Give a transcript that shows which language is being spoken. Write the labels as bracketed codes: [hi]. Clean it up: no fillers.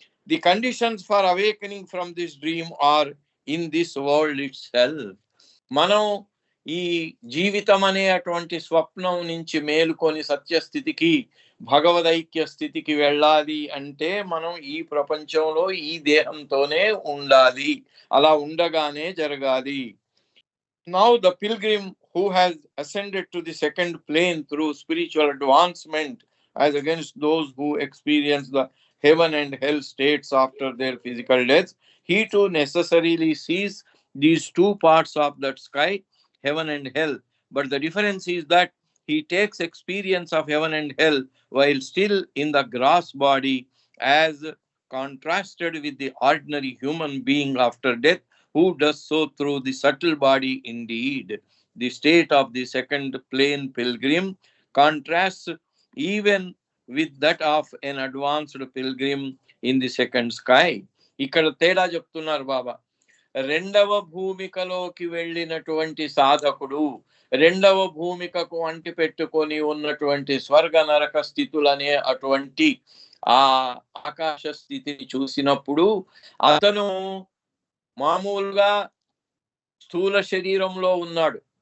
[en] The conditions for awakening from this dream are in this world itself. [te] మనం ఈ జీవితం అనే అటువంటి స్వప్నం నుంచి మేలుకొని సత్యస్థితికి, భగవదైక్య స్థితికి వెళ్ళాలి అంటే మనం ఈ ప్రపంచంలో ఈ దేహంతోనే ఉండాలి, అలా ఉండగానే జరగాలి. [en] Now the pilgrim who has ascended to the second plane through spiritual advancement, as against those who experience the heaven and hell states after their physical death, he too necessarily sees these two parts of that sky, heaven and hell. But the difference is that he takes experience of heaven and hell while still in the gross body, as contrasted with the ordinary human being after death, who does so through the subtle body indeed. The state of the second plane pilgrim contrasts even with that of an advanced pilgrim in the second sky. [te] ఇక్కడ తేడా చెప్తున్నారు బాబా. రెండవ భూమికలోకి వెళ్ళినటువంటి సాధకుడు, రెండవ భూమికకు అంటి పెట్టుకొని ఉన్నటువంటి స్వర్గ నరక స్థితులనే అటువంటి ఆ ఆకాశ స్థితిని చూసినప్పుడు అతను మామూలుగా స్థూల శరీరంలో ఉన్నాడు,